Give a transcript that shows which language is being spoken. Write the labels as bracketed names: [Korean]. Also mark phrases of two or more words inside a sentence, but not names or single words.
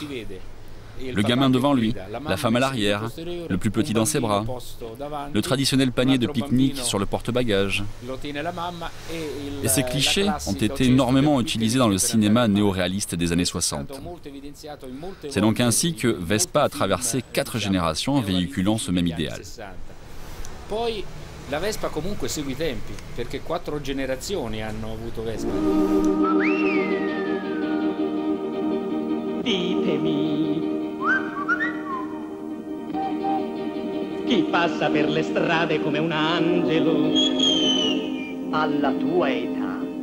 [French] Le gamin devant lui, la femme à l'arrière, le plus petit dans ses bras, le traditionnel panier de pique-nique sur le porte-bagages. Et ces clichés ont été énormément utilisés dans le cinéma néo-réaliste des années 60. C'est donc ainsi que Vespa a traversé 4 générations véhiculant ce même idéal. [Italian] La Vespa comunque segue i tempi, perché 4 generazioni hanno avuto Vespa. Ditemi, chi passa per le strade come un angelo alla tua età?